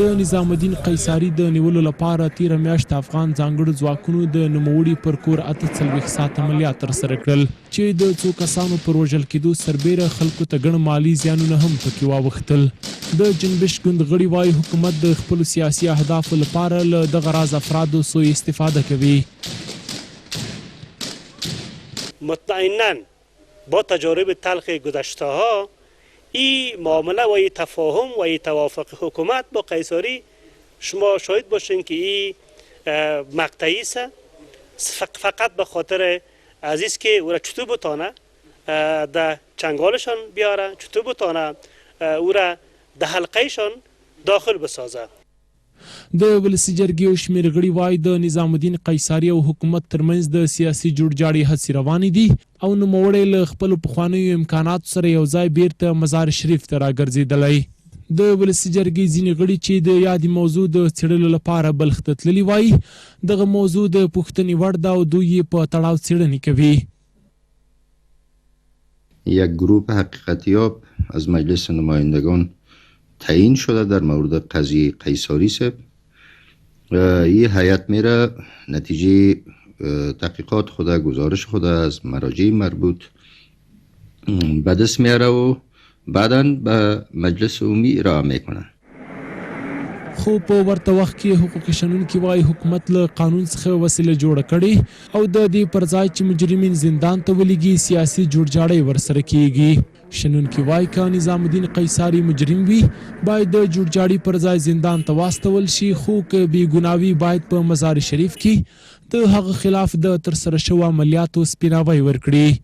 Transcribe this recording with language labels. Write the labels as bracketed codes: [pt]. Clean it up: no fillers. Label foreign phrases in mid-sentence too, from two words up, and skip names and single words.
[ps] د نظام الدین قیصاري د نیولو لپاره تېره میاشت افغان ځانګړو ځواکونو د نوموړي پر کور 48 ساعت عملیات ترسره کړل چې د څو کسانو پر وژل کېدو سربیره خلکو ته ګڼ مالي زیانونه هم پکې واوښتل. د جنبش ګوند غړي وایي حکومت د خپلو سیاسي اهدافو لپاره له دغه راز افرادو سوء استفاده کوي. [fa] مطمئناً با تجارب تلخ گذشته ها این معامله و این تفاهم و این توافق حکومت با قیصاری شما شاهد باشین که این مقطعی است، فقط به خاطر عزیز که او را چطور بتانه در چنگالشان بیاره، چطور بتانه او را در حلقهشان داخل بسازه. [ps] د ولسي جرګې یو شمېر غړي وایي د نظام الدین قیصاري او حکومت ترمنځ د سیاسي جوړجاړي هڅې روانې دي او نوموړی له خپلو پخوانیو امکاناتو سره یو ځای بیرته مزار شریف ته راګرځېدلی. د ولسي جرګې ځینې غړي چې د یادې موضوع د څېړلو لپاره بلخ ته تللي وایي دغه موضوع د پوښتنې وړ ده او دوی یې په تړاو څېړنې کوي. [fa] یک گروه حقیقتیاب از مجلس نمایندگان تعیین شده در مورد قضیه قیصاری صاحب. این هیئت میره نتیجه تحقیقات خود، گزارش خود از مراجع مربوط به دست میاره و بعدا به مجلس عمومی ارائه میکنه. [ps] خو په ورته وخت کې حقوقي شنونکي وایي حکومت له قانون څخه وسیله جوړه کړې او د دې پر ځای چې مجرمین زندان ته ولېږي سیاسي جوړجاړی ورسره کیږي. شنونکي وایي که نظام الدین قیصاري مجرم وي باید د جوړجاړي پر ځای زندان ته واستول شي، خو که بې ګناوي باید په مزار شریف کې د هغه خلاف د ترسره شوو عملیاتو سپیناوی ورکړي.